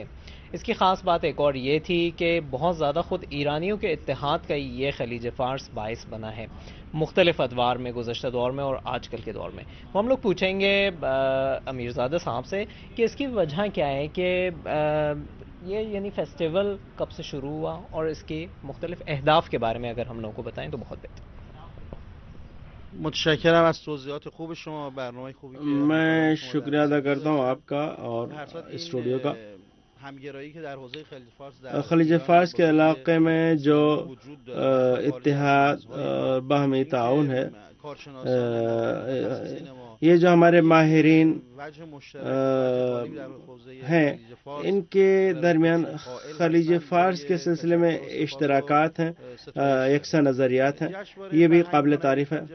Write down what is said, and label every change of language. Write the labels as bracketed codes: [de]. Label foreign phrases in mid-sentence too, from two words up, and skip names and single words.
[ur] اس کی خاص بات ایک اور یہ تھی کہ بہت زیادہ خود ایرانیوں کے اتحاد کا یہ خلیج فارس باعث بنا ہے مختلف ادوار میں، گزشتہ دور میں اور آج کل کے دور میں۔ وہ ہم لوگ پوچھیں گے امیرزادہ صاحب سے کہ اس کی وجہ کیا ہے کہ یہ یعنی فیسٹیول کب سے شروع ہوا اور اس کے مختلف اہداف کے بارے میں اگر ہم لوگوں کو بتائیں تو بہت بہتر۔ [fa] متشکرم از توضیحات خوب شما، برنامه خوبی که [ur] میں شکریہ ادا کرتا ہوں آپ کا اور اسٹوڈیو کا۔ خلیج فارس کے علاقے میں جو اتحاد اور باہمی تعاون ہے، یہ جو ہمارے ماہرین ہیں ان کے درمیان خلیج فارس کے سلسلے میں اشتراکات ہیں، یکساں نظریات ہیں، یہ بھی قابل تعریف ہے۔